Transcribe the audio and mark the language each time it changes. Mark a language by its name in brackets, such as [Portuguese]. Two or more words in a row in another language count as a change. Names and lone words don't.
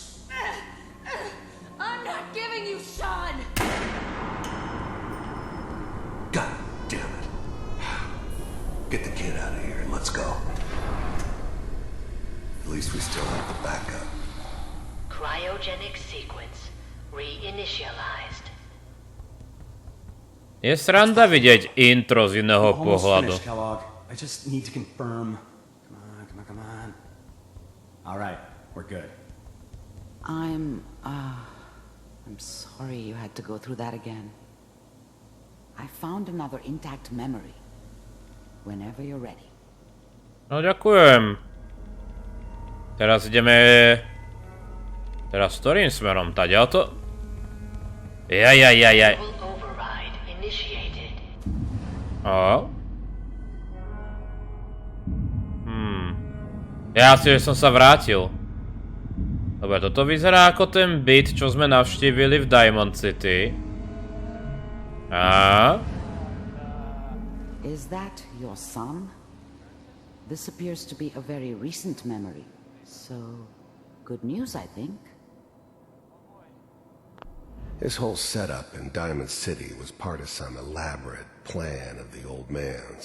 [English] I'm not giving you Sean! God damn it. Get the kid out of here and let's go. At least we still have the backup. Cryogenic sequence reinitialized. [Slovak] Je sranda vidieť intro z iného pohľadu. [English] I just need to confirm. Come on. All right, we're good. I'm sorry you had to go through that again. I found another intact memory. Whenever you're ready. [Slovak] No ďakujem. Teraz ideme... Teraz ktorým smerom? Taďal to? Jaj. Ja si, že som sa vrátil. Dobre, toto vyzerá ako ten byt, čo sme navštívili v Diamond City. [English] Is that your son? This appears to be a very recent memory. So, good news, I think. His whole setup in Diamond City was part of some elaborate plan of the old man's.